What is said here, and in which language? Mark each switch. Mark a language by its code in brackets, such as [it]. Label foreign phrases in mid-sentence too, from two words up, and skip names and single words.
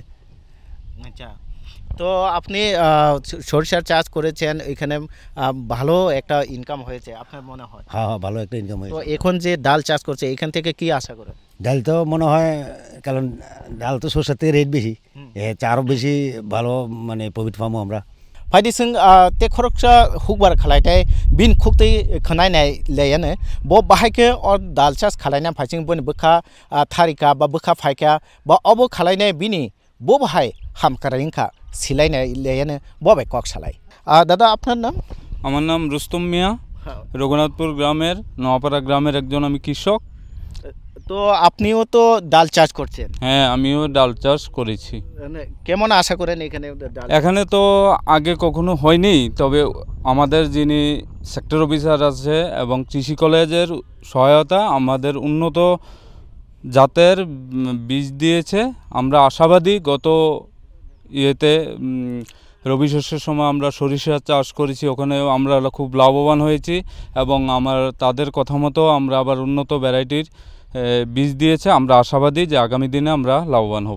[bn] আচ্ছা তো আপনি সরষার চাষ করেছেন এখানে ভালো একটা ইনকাম হয়েছে আপনার মনে হয় হ্যাঁ হ্যাঁ ভালো একটা ইনকাম হয়েছে তো এখন যে ডাল চাষ করছে এখান থেকে কি আশা করেন ডাল তো মনে হয় কারণ ডাল তো সরষার থেকে রেট বেশি আরও বেশি ভালো মানে প্রফিট পাবো আমরা [trp] फायदिसों ते खरकसा हुकबार खालायथाय बिन खुक्तै खनायनाय लेयानो ब बाहायके और दाल चाष खालायना फाइसिं बन बोखा थारिका बा बोखा फायका बा अबो खालायनाय बिनि ब बाहाय हामकारिंखा सिलायनाय लेयानो बबे কক सालाय दादा [bn] আপনার নাম আমার নাম রুস্তম মিয়া রঘুনাথপুর গ্রামের নোয়াপাড়া গ্রামের একজন আমি কৃষক তো আপনিও তো ডাল চাষ করছেন হ্যাঁ আমিও ডাল চাষ করেছি কেমন আশা করেন এখানে এখানে তো আগে কখনো হয়নি তবে আমাদের যিনি সেক্টর অফিসার আছে এবং কৃষি কলেজের সহায়তা আমাদের উন্নত জাতের বীজ দিয়েছে আমরা আশাবাদী গত ইয়েতে রবি শস্যের সময় আমরা সরিষা চাষ করেছি ওখানেও আমরা খুব লাভবান হয়েছি এবং তাদের কথা মতো আমরা আবার উন্নত ভ্যারাইটির বীজ দিয়েছে আমরা আশাবাদী যে আগামী দিনে আমরা লাভবান হব